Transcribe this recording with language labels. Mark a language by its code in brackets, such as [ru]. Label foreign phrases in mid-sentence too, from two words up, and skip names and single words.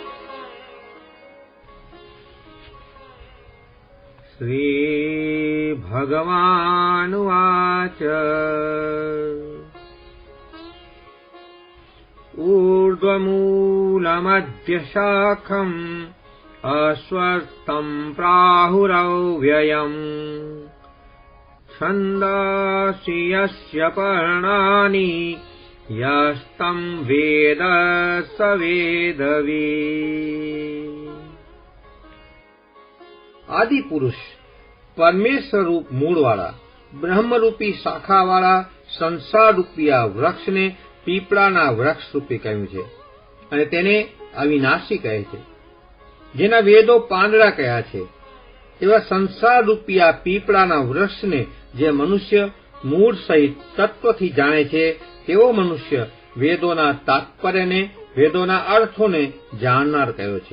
[sa] શ્રી भगवानुवाच ऊर्ध्वमूलमध्यशाखम् अस्वस्थम् प्राहुरव्ययम् छन्दांसि यस्य पर्णानि यस्तम् वेद स वेदवित्। [gu] આદિ પુરુષ પરમેશ્વર રૂપ मूळवाળા બ્રહ્મરૂપી શાખાવાળા સંસાર રૂપી આ વૃક્ષને પીપળાના વૃક્ષ રૂપે કહ્યું છે અને તેને અવિનાશી કહે છે, જેના વેદો પાંદડા કહ્યા છે. એવા સંસાર રૂપી આ પીપળાના વૃક્ષને જે મનુષ્ય મૂળ સહિત તત્વથી જાણે છે તેવો મનુષ્ય વેદોના તાત્પર્યને, વેદોના અર્થોને જાણનાર કહ્યો છે.